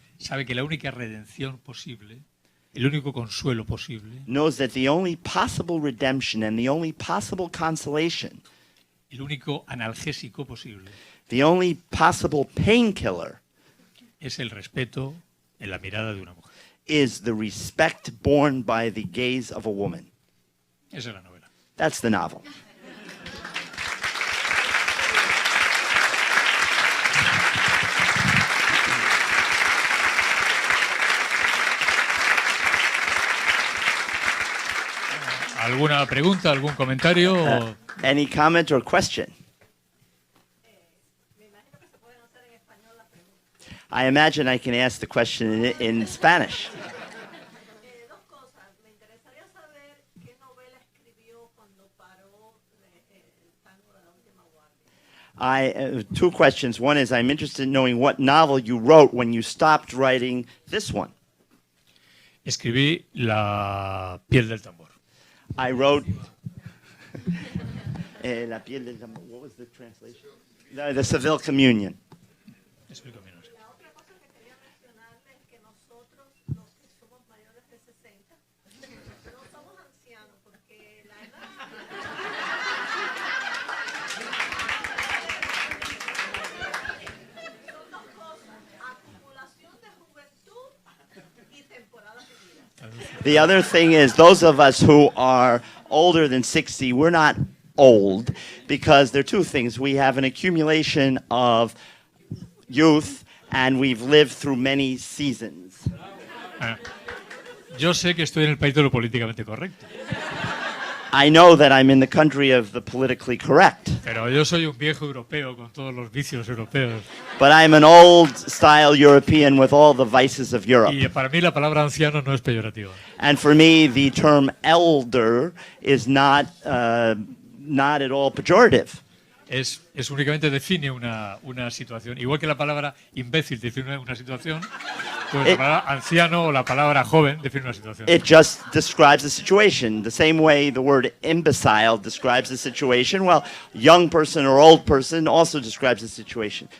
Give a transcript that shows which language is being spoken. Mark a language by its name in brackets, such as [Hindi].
[Spanish] sabe que la única redención posible, el único consuelo posible, [English] knows that the only possible redemption and the only possible consolation, [Spanish] el único analgésico posible, [English] the only possible painkiller [Spanish] es el respeto, en la mirada de una mujer. [English] is the respect borne by the gaze of a woman. [Spanish] Esa es la novela. [English] That's the novel. [Spanish] ¿Alguna pregunta, algún comentario? [English] Any comment or question? I imagine I can ask the question in Spanish. [Spanish] Dos cosas. Me interesaría saber qué novela escribió cuando paró el tango de la última guardia. [English] Two questions. One is I'm interested in knowing what novel you wrote when you stopped writing this one. [Spanish] Escribí La piel del tambor. [English] I wrote La piel del tambor. What was the translation? The Seville Communion. [Spanish] Explícame, no sé. La otra cosa que quería mencionarle es que nosotros, los que somos mayores de 60, no somos ancianos porque la edad... Son dos cosas, acumulación de juventud y temporadas vividas. [English] The other thing is, those of us who are older than 60, we're not old because there are two things. We have an accumulation of youth and we've lived through many seasons. [Spanish] Yo sé que estoy en el país de lo políticamente correcto, [English] I know that I'm in the country of the politically correct, [Spanish] pero yo soy un viejo europeo con todos los vicios europeos. [English] but I'm an old style European with all the vices of Europe. [Spanish] Y para mí la palabra anciano no es peyorativa. [English] And for me, the term elder is not at all pejorative. [Spanish] Es únicamente define una situación. Igual que la palabra imbécil define una situación, pues la palabra anciano o la palabra joven define una situación. [English] It just describes a situation. The same way the word imbecile describes a situation, well, young person or old person also describes a situation.